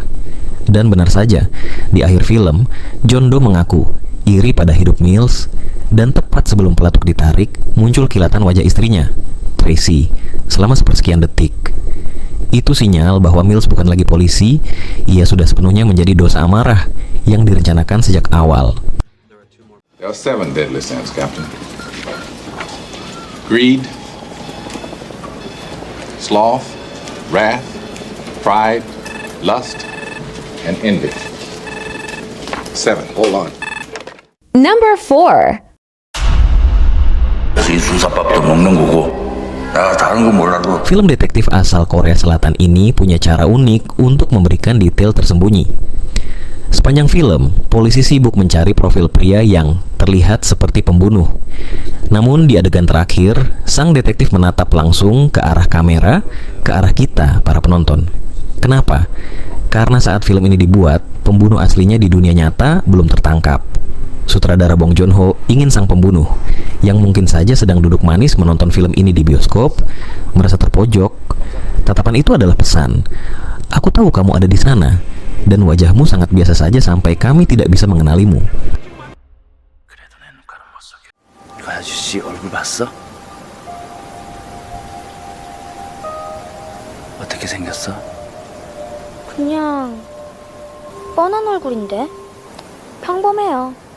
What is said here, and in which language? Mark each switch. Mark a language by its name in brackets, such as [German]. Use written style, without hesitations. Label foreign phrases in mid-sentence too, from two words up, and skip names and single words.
[Indonesian] Dan benar saja, di akhir film, John Doe mengaku iri pada hidup Mills, dan tepat sebelum pelatuk ditarik, muncul kilatan wajah istrinya, Tracy, selama sepersekian detik. Itu sinyal bahwa Mills bukan lagi polisi, ia sudah sepenuhnya menjadi dosa amarah yang direncanakan sejak awal. [English] There are 7 deadly sins, Captain. Greed, sloth, wrath, pride, lust, and envy. 7. Hold on. Number 4. [Korean] 순사밥도 먹는 거고 나 다른 거 몰라도 [Indonesian] Film detektif asal Korea Selatan ini punya cara unik untuk memberikan detail tersembunyi. Sepanjang film, polisi sibuk mencari profil pria yang terlihat seperti pembunuh. Namun di adegan terakhir, sang detektif menatap langsung ke arah kamera, ke arah kita, para penonton. Kenapa? Karena saat film ini dibuat, pembunuh aslinya di dunia nyata belum tertangkap. Sutradara Bong Joon-ho ingin sang pembunuh, yang mungkin saja sedang duduk manis menonton film ini di bioskop, merasa terpojok. Tatapan itu adalah pesan, "Aku tahu kamu ada di sana, dan wajahmu sangat biasa saja sampai kami tidak bisa mengenalimu." [Korean] 그 아저씨 얼굴 봤어? 어떻게 생겼어? 그냥 뻔한 얼굴인데 평범해요.